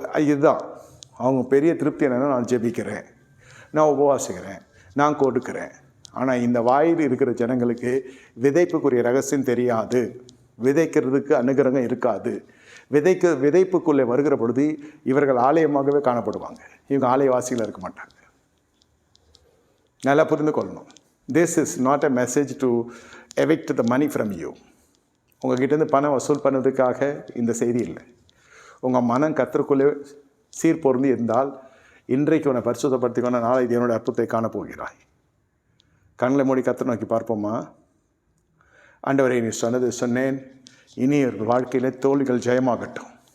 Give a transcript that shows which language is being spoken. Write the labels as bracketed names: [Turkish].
[Tamil] இதுதான் அவங்க பெரிய திருப்தி. என்னென்னா, நான் ஜெபிக்கிறேன், நான் உபவாசிக்கிறேன், நான் கொடுக்கிறேன். ஆனால் இந்த வாயில் இருக்கிற ஜனங்களுக்கு விதைப்புக்குரிய ரகசியம் தெரியாது. விதைக்கிறதுக்கு அனுகிரகம் இருக்காது. விதைப்புக்குள்ளே வருகிற பொழுது இவர்கள் ஆலயமாகவே காணப்படுவாங்க. இவங்க ஆலயவாசிகள் இருக்க மாட்டாங்க. நல்லா புரிந்து கொள்ளணும். [English] This is not a message to evict the money from you. [Tamil] உங்கள்கிட்டேருந்து பணம் வசூல் பண்ணதுக்காக இந்த செய்தி இல்லை. உங்கள் மனம் கர்த்தருக்குள்ளே சீர்பொருந்தி இருந்தால் இன்றைக்கு உன்னை பரிசுத்தப்படுத்திக்கொண்ட நாளை தேவனோட அற்புதத்தை காணப்போகிறாய். கண்களை மூடி கர்த்தரை நோக்கி பார்ப்போமா? ஆண்டவரே, நீ சொன்னேன், இனி இவர்கள் வாழ்க்கையில் தோல்விகள் ஜெயமாகட்டும்.